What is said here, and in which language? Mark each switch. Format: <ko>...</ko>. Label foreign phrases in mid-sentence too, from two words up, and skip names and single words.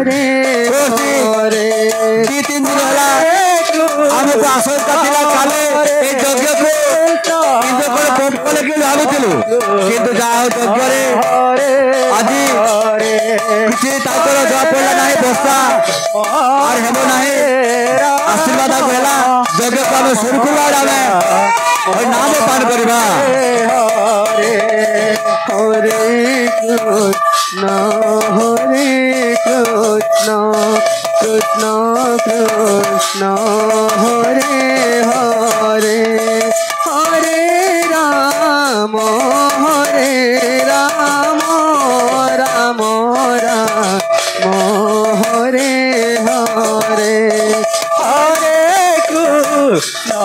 <or>2-3 ଦିନ ହେଲା ଆମକୁ ଆଶଙ୍କା ଥିଲା କାଳେ এই ଯଜ୍ଞକୁ କିନ୍ତୁ ବନ୍ଦ କଲେ କି ଭାବୁଥିଲୁ, କିନ୍ତୁ ଯାହା ହଉ ଯଜ୍ଞରେ ଆଜି କିଛି ତାଙ୍କର ଜଣା ପଡ଼ିଲା ନାହିଁ। ବର୍ଷା আর ହେବ ନାହିଁ, ଆଶୀର୍ବାଦ ହେଲା। ଯଜ୍ଞକୁ ଆମେ ସୁରୁଖୁରୁରେ ଆମେ ନାମ ପାଠ କରିବା।</or> <sa>Hare Krishna, Hare Krishna, Krishna Krishna, Hare Hare, Hare Rama, Hare Rama, Rama Rama, Hare Hare, Hare Krishna,</sa>